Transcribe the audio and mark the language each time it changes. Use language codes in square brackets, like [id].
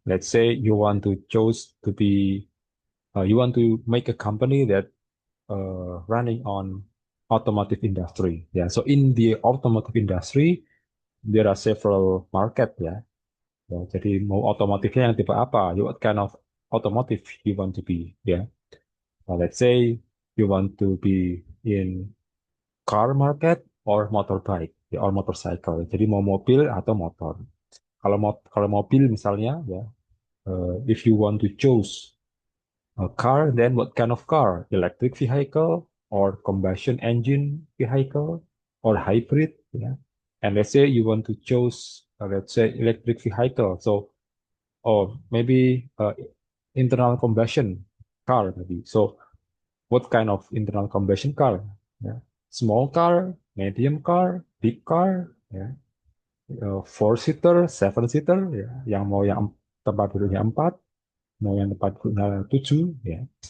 [en] Let's say you want to choose to be, you want to make a company that running on automotive industry. Yeah. So in the automotive industry, there are several market. Ya. [id] Ya, jadi mau otomotifnya yang tipe apa? [en] You what kind of automotive you want to be? Ya. Let's say you want to be in car market or motorbike, ya, or motorcycle. [id] Jadi mau mobil atau motor. Kalau mobil misalnya, [en] ya, if you want to choose a car, then what kind of car? Electric vehicle or combustion engine vehicle or hybrid? Yeah. And let's say you want to choose, let's say electric vehicle. So, or maybe internal combustion car maybe. So, what kind of internal combustion car? Yeah. Small car, medium car, big car, yeah. Four seater, seven seater, ya. [id] Yang mau yang tempat duduknya empat, mau yang tempat duduknya tujuh, ya.